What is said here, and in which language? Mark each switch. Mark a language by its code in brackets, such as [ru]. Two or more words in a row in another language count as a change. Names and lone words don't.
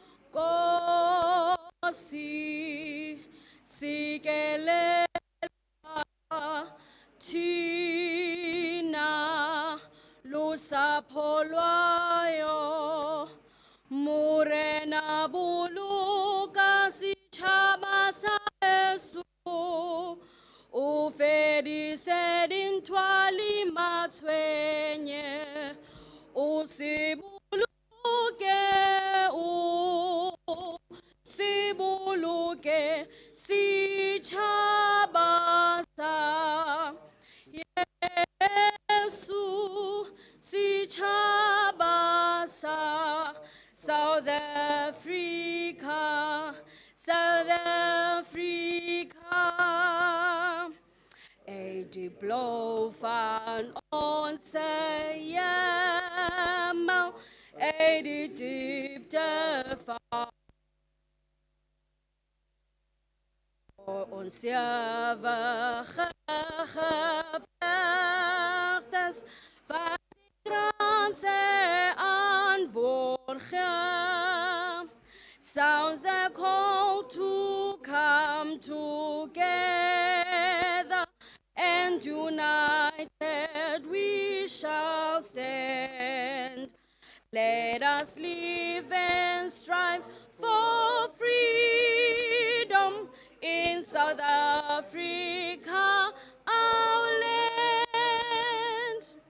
[xh] Nkosi sikelela thina lusapho lwayo [st] murena buluka sitshaba sa Yesu ufedise dintwali matshwenye usibuluke sibuluke sitshaba sa Yesu sitshaba sa South Africa, South Africa. [af] Die blauw van onze hemel, die diepte van ons ewige gebergtes, wat die kranse antwoord gee. [en] Sounds the call to come together, and united we shall stand. Let us live and strive for freedom in South Africa, our land.